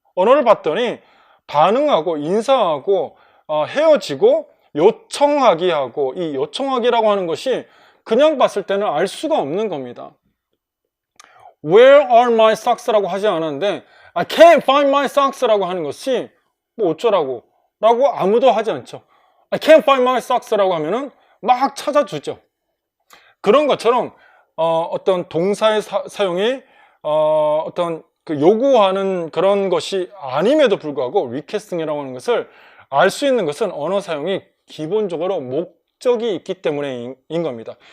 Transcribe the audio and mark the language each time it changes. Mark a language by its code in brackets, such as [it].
[ko] 언어를 봤더니 반응하고 인사하고 헤어지고 요청하기 하고 이 요청하기라고 하는 것이 그냥 봤을 때는 알 수가 없는 겁니다. [en] Where are my socks? [ko] 라고 하지 않았는데 [en] I can't find my socks [ko] 라고 하는 것이 뭐 어쩌라고 라고 아무도 하지 않죠. [en] I can't find my socks [ko] 라고 하면은 막 찾아주죠. 그런 것처럼 어떤 동사의 사용이 어떤 그 요구하는 그런 것이 아님에도 불구하고 리퀘스팅이라고 하는 것을 알 수 있는 것은 언어 사용이 기본적으로 목적이 있기 때문인 겁니다.